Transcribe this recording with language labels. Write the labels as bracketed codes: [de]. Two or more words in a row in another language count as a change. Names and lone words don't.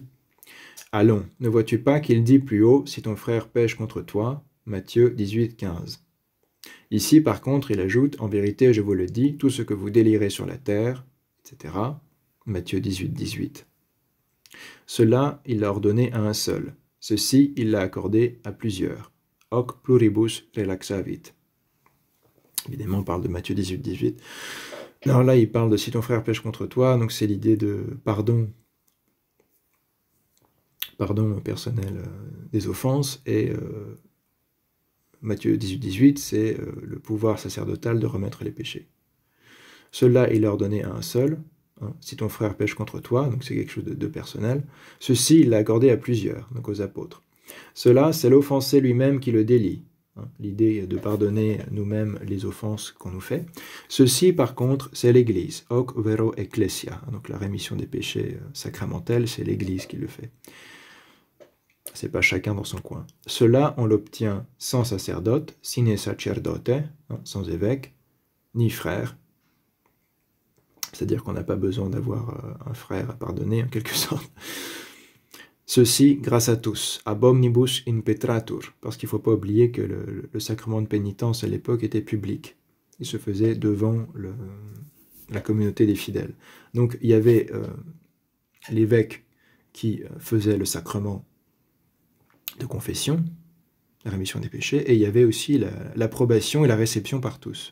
[fr] Allons, ne vois-tu pas qu'il dit plus haut, si ton frère pêche contre toi, Matthieu 18, 15. Ici, par contre, il ajoute, en vérité, je vous le dis, tout ce que vous délirez sur la terre, etc., Matthieu 18, 18. Cela, il l'a ordonné à un seul. Ceci, il l'a accordé à plusieurs. [la] Hoc pluribus relaxavit. [fr] Évidemment, on parle de Matthieu 18, 18. Alors là, il parle de si ton frère pêche contre toi, donc c'est l'idée de pardon personnel des offenses, et Matthieu 18, 18, c'est le pouvoir sacerdotal de remettre les péchés. Cela, il l'a ordonné à un seul. Si ton frère pêche contre toi, donc c'est quelque chose de personnel, ceci il l'a accordé à plusieurs, donc aux apôtres. Cela, c'est l'offensé lui-même qui le délie, l'idée de pardonner nous-mêmes les offenses qu'on nous fait. Ceci, par contre, c'est l'Église, [la] hoc vero ecclesia, [fr] donc la rémission des péchés sacramentels, c'est l'Église qui le fait. C'est pas chacun dans son coin. Cela, on l'obtient sans sacerdote, [la] sine sacerdote, [fr] sans évêque, ni frère. C'est-à-dire qu'on n'a pas besoin d'avoir un frère à pardonner, en quelque sorte. Ceci, grâce à tous, [la] ab omnibus impetratur, [fr] parce qu'il ne faut pas oublier que le sacrement de pénitence à l'époque était public. Il se faisait devant la communauté des fidèles. Donc il y avait l'évêque qui faisait le sacrement de confession, la rémission des péchés, et il y avait aussi l'approbation et la réception par tous.